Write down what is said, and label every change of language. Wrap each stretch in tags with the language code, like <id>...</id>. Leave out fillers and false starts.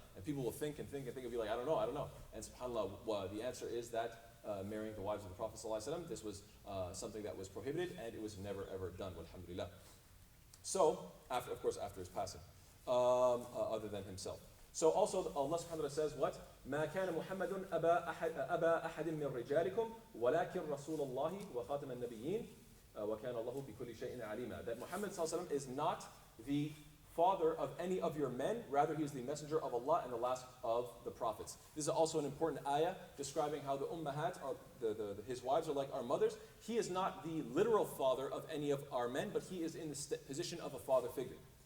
<en>And people will think and be like, I don't know. And subhanAllah, the answer is that marrying the wives of the Prophet ﷺ, this was something that was prohibited and it was never ever done, walhamdulillah. So, after his passing, other than himself. So also Allah subhanahu wa ta'ala says what?</en> <ar>ما كان محمد أبا أحد من رجالكم ولكن رسول الله وخاتم النبيين وكان الله بكل شيء عليما.</ar> <en>That Muhammad ﷺ is not the father of any of your men, rather he is the messenger of Allah and the last of the prophets. This is also an important ayah describing how the ummahat, his wives are like our mothers. He is not the literal father of any of our men, but he is in the position of a father figure.</en>